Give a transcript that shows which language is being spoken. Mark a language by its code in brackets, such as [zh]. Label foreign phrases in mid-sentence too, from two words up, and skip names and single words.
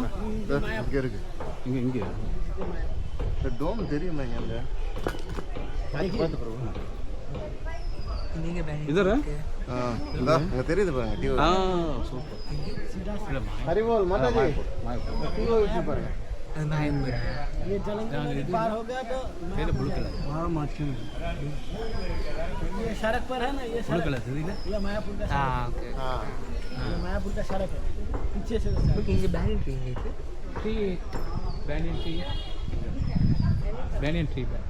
[ta] இங்கே இருக்கு. இங்கே இந்த டோம் தெரியுமா இங்கே? இதரா? இந்த இங்கே தெரியுது பாருங்க. சூப்பர். [hi] हरिबोल माता जी पारंगे ये चलेंगे पार हो गया तो फिर [en] blue color. [hi] हाँ मार्च में ये सड़क पर है ना, ये ब्लू सड़क कलर थी ना? ये मायापुर का हाँ ओके। हाँ ये मायापुर का सड़क है, पीछे से सड़क। [ta] இங்கே [en] banyan tree [ta] இருக்கு. [en] tree banyan tree banyan tree